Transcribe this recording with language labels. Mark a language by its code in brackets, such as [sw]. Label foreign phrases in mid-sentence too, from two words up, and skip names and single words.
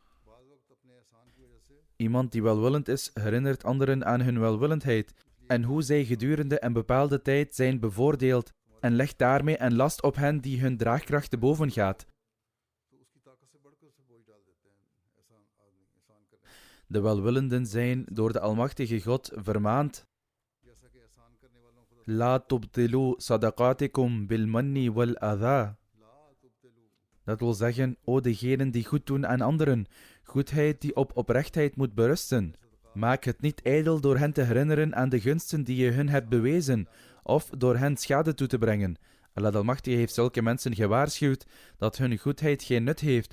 [nl] Iemand die welwillend is, herinnert anderen aan hun welwillendheid en hoe zij gedurende een bepaalde tijd zijn bevoordeeld en legt daarmee een last op hen die hun draagkracht te boven gaat. De welwillenden zijn door de Almachtige God vermaand: [ar] لا تبطلوا صدقاتكم بالمن والأذى. [nl] Dat wil zeggen, o degenen die goed doen aan anderen, goedheid die op oprechtheid moet berusten. Maak het niet ijdel door hen te herinneren aan de gunsten die je hun hebt bewezen, of door hen schade toe te brengen. Allah de Almachtige heeft zulke mensen gewaarschuwd dat hun goedheid geen nut heeft.